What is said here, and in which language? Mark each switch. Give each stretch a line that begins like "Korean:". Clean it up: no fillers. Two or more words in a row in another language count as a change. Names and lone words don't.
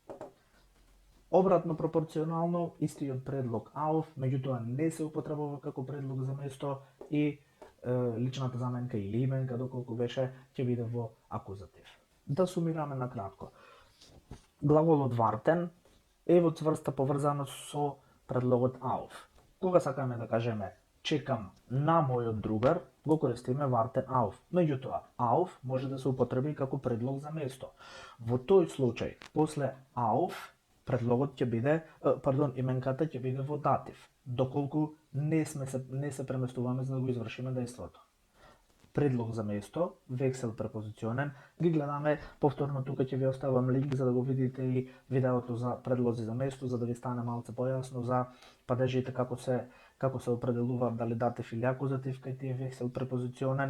Macedonian: Обратно пропорционално, истиот предлог auf, меѓутоа не се употребува како предлог за место и личната заменка или именка, доколку беше, ќе биде во акузатив. Да сумираме на кратко. Глаголот warten е во цврста поврзаност со предлогот auf. Кога сакаме да кажеме чекам на мојот другар, го користиме
German: warten auf.
Macedonian: Меѓутоа, auf може да се употреби како предлог за место. Во тој случај, после auf, предлогот ќе биде, именката ќе биде во датив, доколку не се преместуваме за да го извршиме дејството. Предлог за место,
German: Wechselpräpositionen,
Macedonian: ги гледаме повторно, тука ќе ви оставам линк за да го видите и видеото за предлози за место, за да ви стане малце појасно за падежите како се определуваат дали датив или акузатив кај тие
German: Wechselpräpositionen.